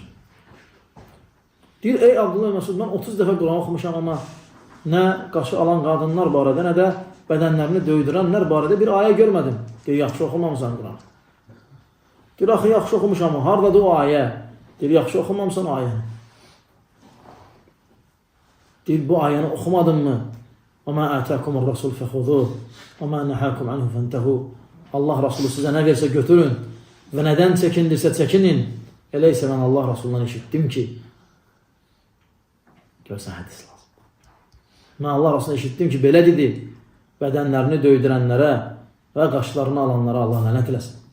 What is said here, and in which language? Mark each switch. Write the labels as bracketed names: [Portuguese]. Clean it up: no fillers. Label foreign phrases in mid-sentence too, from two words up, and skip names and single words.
[Azerbaijani] Deyir, ey Abdullah ibn Məsud, mən 30 dəfə Quran oxumuşam, amma nə qaşı alan qadınlar barədə, nə də bədənlərini döydürənlər barədə bir ayə görmədim. Deyir, yaxşı oxumamısan Quran. Deyir, axı, yaxşı oxumuşam, haradadır o ayə? Deyir, yaxşı oxumamısan o ayəni. Deyir, bu ayəni oxumadın mı? [Arabic] وَمَا آتَاكُمُ الرَّسُولُ فَخُذُوهُ وَمَا نَهَاكُمْ عَنْهُ فَانْتَهُوا. [Azerbaijani] Allah Rasulü sizə nə versə götürün və nədən çəkindirsə çəkinin. Elə isə mən Allah Rasulundan eşitdim ki, görsən hədis lazım. Mən Allah Rasulundan eşitdim ki, belə dedi, bədənlərini döydürənlərə və qaşlarını alanlara Allah lənət eləsin.